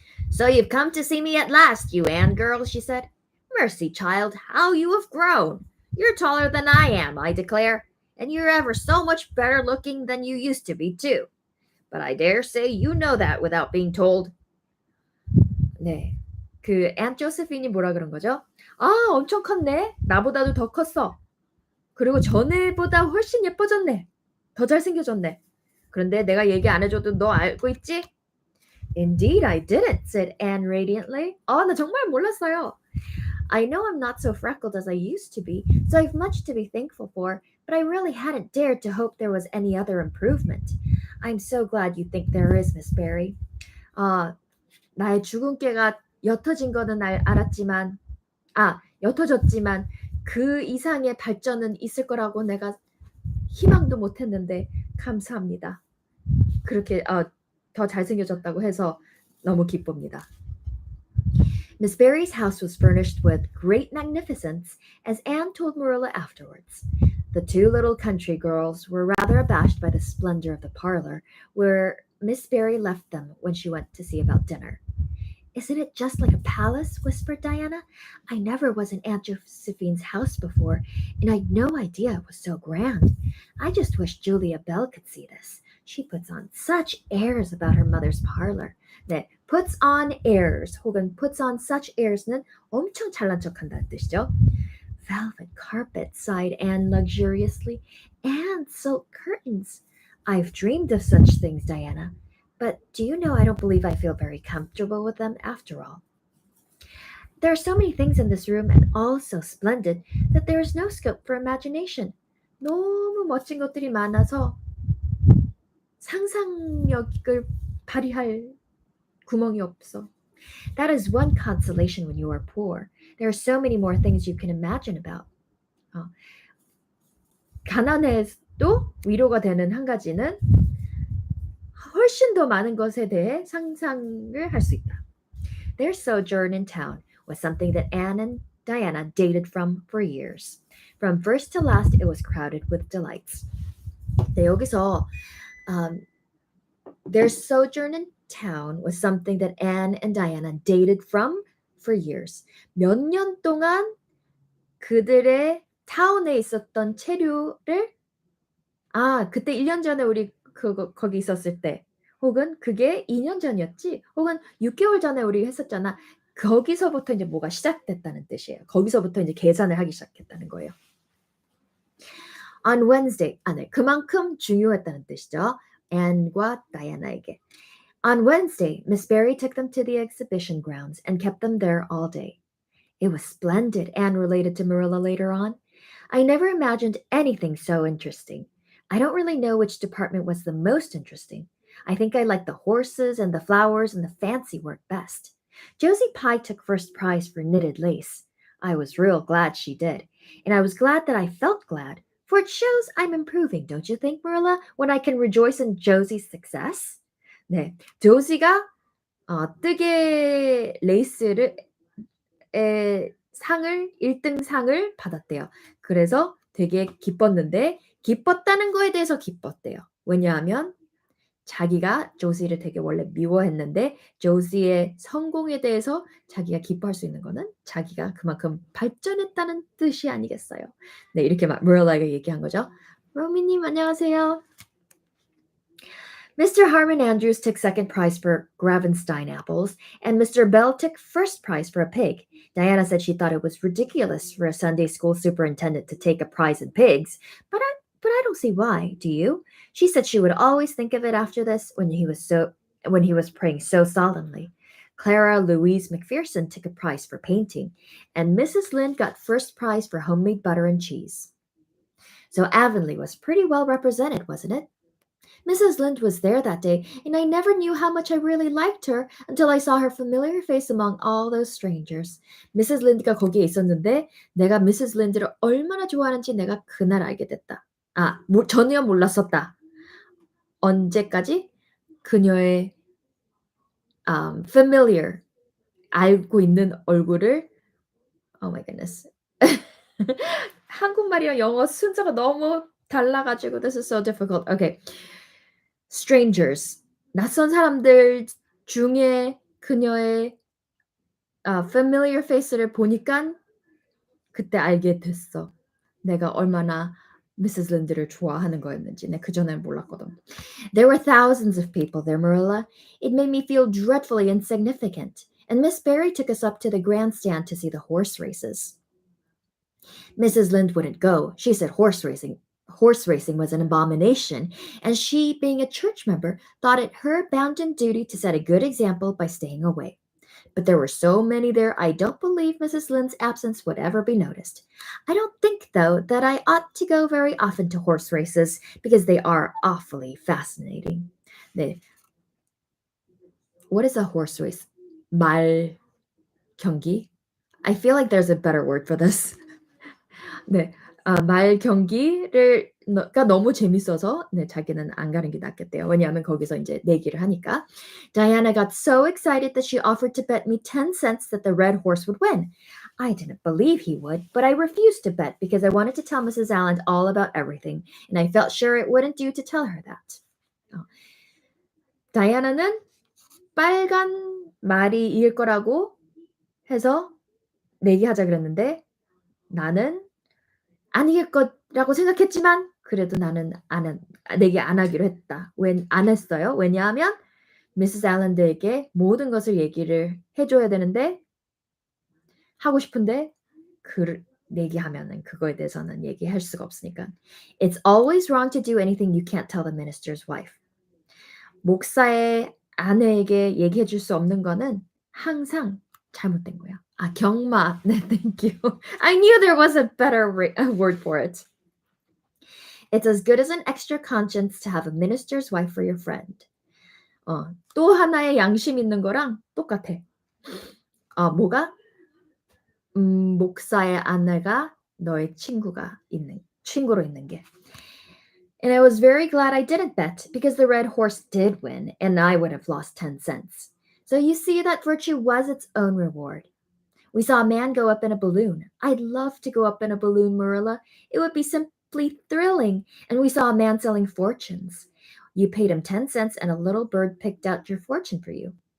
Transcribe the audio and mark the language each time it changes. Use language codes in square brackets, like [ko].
[en] "So you've come to see me at last, you Anne girl," she said. "Mercy, child, how you have grown! You're taller than I am, I declare, and you're ever so much better looking than you used to be, too. But I dare say you know that without being told." [ko] 네, 앤 조세핀이 뭐라 그런 거죠? 엄청 컸네. 나보다도 더 컸어. 그리고 전에보다 훨씬 예뻐졌네. 더 잘생겨졌네. 그런데 내가 얘기 안 해줘도 너 알고 있지? [en] "Indeed I didn't," said Anne radiantly. [ko] 나 정말 몰랐어요. [en] "I know I'm not so freckled as I used to be, so I've much to be thankful for, but I really hadn't dared to hope there was any other improvement. I'm so glad you think there is, Miss Barry." [ko] 나의 주근깨가 옅어진 거는 알았지만, 옅어졌지만 그 이상의 발전은 있을 거라고 내가 희망도 못했는데 감사합니다. 그렇게 더 잘생겨졌다고 해서 너무 기쁩니다. [en] Miss Barry's house was furnished with great magnificence, as Anne told Marilla afterwards. The two little country girls were rather abashed by the splendor of the parlor, where Miss Barry left them when she went to see about dinner. "Isn't it just like a palace?" whispered Diana. "I never was in Aunt Josephine's house before, and I'd no idea it was so grand. I just wish Julia Bell could see this. She puts on such airs about her mother's parlor." [ko] 네, [en] puts on airs [ko] 혹은 [en] puts on such airs [ko] 는 엄청 잘난 척한다는 뜻이죠. [en] "Velvet carpet," sighed Anne luxuriously, "and silk curtains. I've dreamed of such things, Diana. But do you know I don't believe I feel very comfortable with them after all. There are so many things in this room and all so splendid that there is no scope for imagination. [ko] 너무 멋진 것들이 많아서 상상력을 발휘할 구멍이 없어. [en] That is one consolation when you are poor. There are so many more things you can imagine about. [ko] 가난해도 위로가 되는 한 가지는 훨씬 더 많은 것에 대해 상상을 할 수 있다. [en] Their sojourn in town was something that Anne and Diana dated from for years. From first to last, it was crowded with delights. [ko] 네, 여기서 [en] their sojourn in town was something that Anne and Diana dated from for years. [ko] 몇 년 동안 그들의 타운에 있었던 체류를 그때 1년 전에 우리 거기 있었을 때 혹은 그게 2년 전이었지 혹은 6개월 전에 우리 했었잖아. 거기서부터 이제 뭐가 시작됐다는 뜻이에요. 거기서부터 이제 계산을 하기 시작했다는 거예요. [en] On Wednesday, [ko] 네, 그만큼 중요했다는 뜻이죠. [en] Anne과 Diana에게. On Wednesday, Miss Barry took them to the exhibition grounds and kept them there all day. It was splendid, Anne related to Marilla later on. I never imagined anything so interesting. I don't really know which department was the most interesting. I think I liked the horses and the flowers and the fancy work best. Josie Pye took first prize for knitted lace. I was real glad she did, and I was glad that I felt glad, for it shows I'm improving, don't you think, Marilla, when I can rejoice in Josie's success? [ko] 네, 조지가 뜨개 레이스를 상을 1등 상을 받았대요. 그래서 되게 기뻤는데 기뻤다는 거에 대해서 기뻤대요. 왜냐하면 자기가 조지를 되게 원래 미워했는데 조지의 성공에 대해서 자기가 기뻐할 수 있는 거는 자기가 그만큼 발전했다는 뜻이 아니겠어요. 네, 이렇게 막 Marilla가 얘기한 거죠. 로미님 안녕하세요. Mr. [en] Harmon Andrews took second prize for Gravenstein apples, and Mr. Bell took first prize for a pig. Diana said she thought it was ridiculous for a Sunday school superintendent to take a prize in pigs, but I don't see why. Do you? She said she would always think of it after this when he was praying so solemnly. Clara Louise McPherson took a prize for painting, and Mrs. Lynde got first prize for homemade butter and cheese. So Avonlea was pretty well represented, wasn't it? Mrs. Lynde was there that day, and I never knew how much I really liked her until I saw her familiar face among all those strangers. Mrs. [ko] Lynde가 거기에 있었는데 내가 Mrs. Lynde를 얼마나 좋아하는지 내가 그날 알게 됐다. 전혀 몰랐었다. 언제까지? 그녀의 familiar, 알고 있는 얼굴을 [en] Oh my goodness. [ko] 한국말이랑 영어 순서가 너무 달라가지고 [en] this is so difficult. Okay. Strangers. [ko] 낯선 사람들 중에 그녀의 familiar face를 보니깐 그때 알게 됐어. 내가 얼마나 Mrs. Linde를 좋아하는 거였는지. 내 그전엔 몰랐거든. [en] There were thousands of people there, Marilla. It made me feel dreadfully insignificant. And Miss Barry took us up to the grandstand to see the horse races. Mrs. Lynde wouldn't go. She said horse racing was an abomination, and she, being a church member, thought it her bounden duty to set a good example by staying away. But there were so many there, I don't believe Mrs. Lynde's absence would ever be noticed. I don't think, though, that I ought to go very often to horse races, because they are awfully fascinating. [ko] 네. [en] What is a horse race? [ko] 말 경기? [en] I feel like there's a better word for this. [ko] 네. 말 경기를 가 너무 재밌어서 네, 자기는 안 가는 게 낫겠대요. 왜냐하면 거기서 이제 내기를 하니까. [en] Diana got so excited that she offered to bet me 10 cents that the red horse would win. I didn't believe he would, but I refused to bet because I wanted to tell Mrs. Allen all about everything, and I felt sure it wouldn't do to tell her that. [ko] 다이아나는 빨간 말이 이길 거라고 해서 내기하자 그랬는데 나는 안 이길 거라고 생각했지만 그래도 나는 내기 안 하기로 했다. 안 했어요. 왜냐하면 미세스 앨런드에게 모든 것을 얘기를 해줘야 되는데 하고 싶은데 내기하면은 그거에 대해서는 얘기할 수가 없으니까. [en] It's always wrong to do anything you can't tell the minister's wife. [ko] 목사의 아내에게 얘기해 줄 수 없는 거는 항상 잘못된 거야. 경마. 네, [en] thank you. I knew there was a better word for it. It's as good as an extra conscience to have a minister's wife for your friend. [ko] 또 하나의 양심 있는 거랑 똑같아. 뭐가? 목사의 아내가 너의 친구로 있는 게. [en] And I was very glad I didn't bet because the red horse did win and I would have lost 10 cents. So you see that virtue was its own reward. We saw a man go up in a balloon. I'd love to go up in a balloon, Marilla. It would be simply thrilling. And we saw a man selling fortunes. You paid him 10 cents and a little bird picked out your fortune for you.